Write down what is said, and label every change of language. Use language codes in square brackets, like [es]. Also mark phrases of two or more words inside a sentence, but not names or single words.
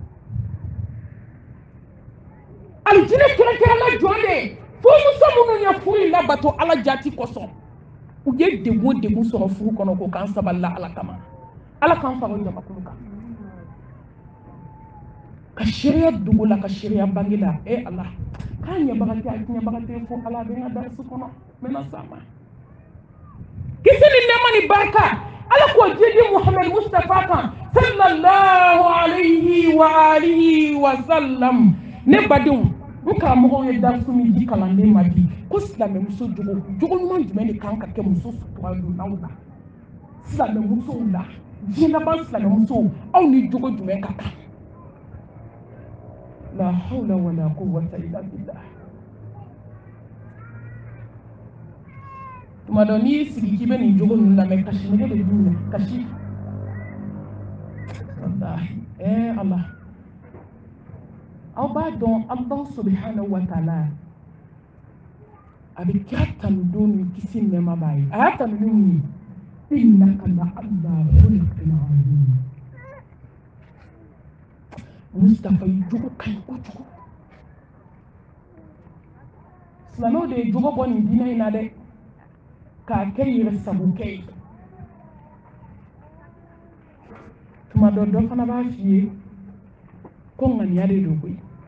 [bm] alijinɛ kɛrɛnkɛrɛnla jɔn de fo muso minnu ye furu in labato ala jati kosɔn u ye degun degun sɔrɔ furu kɔnɔ ko k'an sabalila ala kama ala k'an fara jamakulu kan ka sariya dogo la ka sariya bange la ala k'an ɲɛbaga tɛ a tiɲɛbaga tɛ fo ala bɛ n ka darasi kɔnɔ n bɛna s'a ma kisi ni nɛɛma ni barika ala k'o jidi muhamadu mustafa kan [ar] صلى الله عليه وعلى آله وسلم [bm] ne badenw n karamɔgɔw ye darasi min di kalanden ma bi ko silamɛmuso jogo ɲuman jumɛn de kan ka kɛ muso sutura donnaw la silamɛmusow la diɲɛ laban silamɛmusow aw ni jogo jumɛn ka kan [ar] لا حول ولا قوة إلا بالله [bm] tuma dɔ n'i sigi k'i bɛ nin jogo ninnu lamɛn kasi nege de b'u minɛ kasi wallahi ala aw b'a dɔn [ar] الله سبحانه وتعالى [bm] a bɛ kira tanudon ni kisi nɛɛma b'a ye a y'a tanu ni mun ye [ar] إنك لعلى خلق عظيم [bm] Mustafa yi jogo ka ɲi kojugu silamɛw de ye jogo bɔ nin diinɛ in na dɛ k'a kɛ yɛrɛ sagokɛ ye tuma dɔ dɔ fana b'a f'i ye ko ŋaniya de don koyi